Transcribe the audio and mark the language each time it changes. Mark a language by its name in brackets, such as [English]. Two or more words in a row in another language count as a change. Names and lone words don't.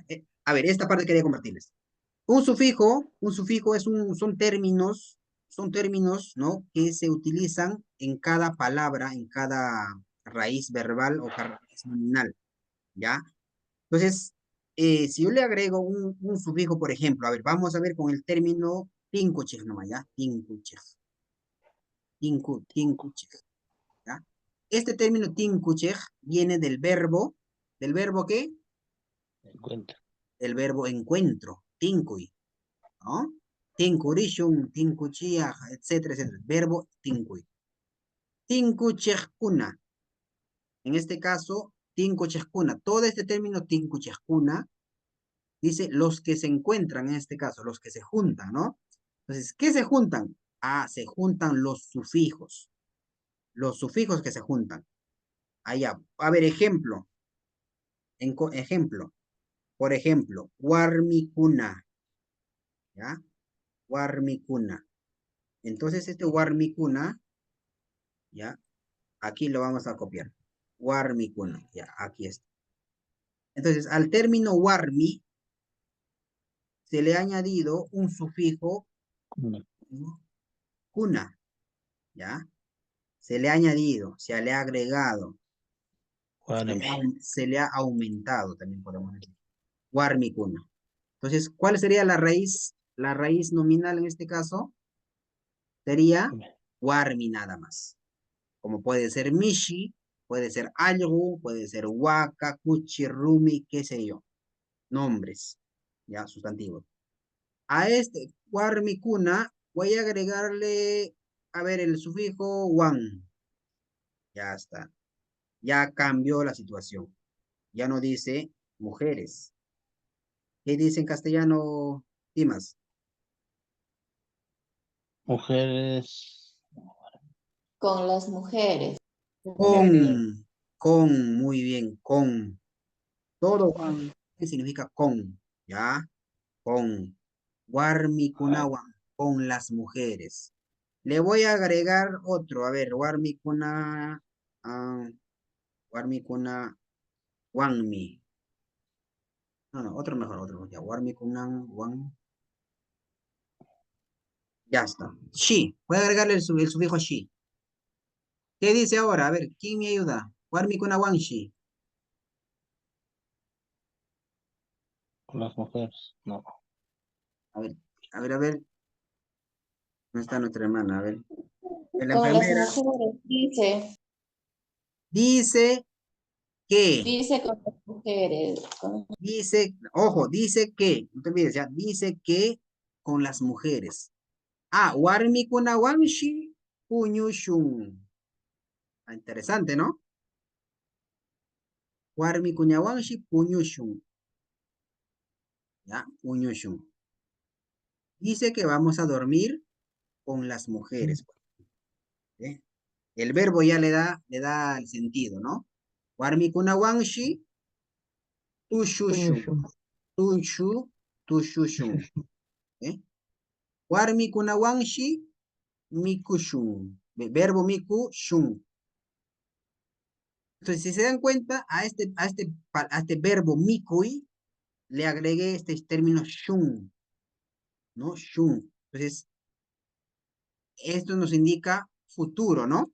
[Spanish] A ver, esta parte quería compartirles. Un sufijo son términos, ¿no? Que se utilizan en cada palabra, en cada raíz verbal o raíz nominal, ¿ya? Entonces, si yo le agrego un sufijo, por ejemplo, a ver, vamos a ver con el término tinkuchej nomás, ¿ya? [Quechua] Tinkuchej. Tinkuchej, ¿ya? [Spanish] Este término tinkuchej viene del verbo ¿qué? Encuentro. El verbo encuentro, tinkui, ¿no? [Quechua] Tinkurishun, tinkuchiaj, etcétera, etcétera. Verbo tinkui. Tinkuchejkuna. [Spanish] En este caso, tinkuchejkuna. Todo este término tinkuchejkuna dice los que se encuentran, en este caso, los que se juntan, ¿no? Entonces, ¿qué se juntan? Ah, se juntan los sufijos. Los sufijos que se juntan. Allá. A ver, ejemplo. Ejemplo. Por ejemplo, warmikuna. ¿Ya? Warmikuna. Entonces, este warmikuna, ¿ya? Aquí lo vamos a copiar. Warmikuna. Ya, aquí está. Entonces, al término warmi se le ha añadido un sufijo kuna, ¿ya? Se le ha añadido, se le ha agregado, se le ha aumentado, también podemos decir. Warmikuna. Entonces, ¿cuál sería la raíz? La raíz nominal en este caso sería warmi nada más. Como puede ser mishi, puede ser algo, puede ser [Quechua] waka, kuchi, rumi, [Spanish] qué sé yo. Nombres, ya, sustantivos. A este warmikuna voy a agregarle, a ver, el sufijo wan. Ya está. Ya cambió la situación. Ya no dice mujeres. ¿Qué dice en castellano, Dimas? Mujeres. Con las mujeres. Muy bien, con. Todo ¿qué significa con? ¿Ya? Con. Warmikunawan, con las mujeres. Le voy a agregar otro, a ver, [Quechua] warmikuna, warmikuna, wanmi. [Spanish] No, otro mejor, ya, warmikunan, wan. Ya está. She, voy a agregarle el sufijo she. ¿Qué dice ahora? A ver, ¿quién me ayuda? [Quechua] Warmikuna wan she. [Spanish] Con las mujeres, no. A ver. ¿Dónde está nuestra hermana? A ver. La Con las enfermera. mujeres, dice. Dice que. Dice con las mujeres. Dice, ojo, dice que, no te olvides, ya, dice que con las mujeres. [Quechua] Ah, warmi kuna wamshi puñushun. [Spanish] Ah, interesante, ¿no? [Quechua] Warmi kuna wamshi puñushun. [Spanish] Ya, puñushun. Dice que vamos a dormir con las mujeres. ¿Eh? El verbo ya le da el sentido, ¿no? [Quechua] Warmi kuna wamshi tushushun. [Spanish] Tushushun. ¿Eh? [Quechua] Warmi kuna wamshi mikushun. [Spanish] Verbo mikushun. Entonces, si se dan cuenta, a este verbo mikui le agregué este término shun, ¿no? Shun. Entonces, esto nos indica futuro, ¿no?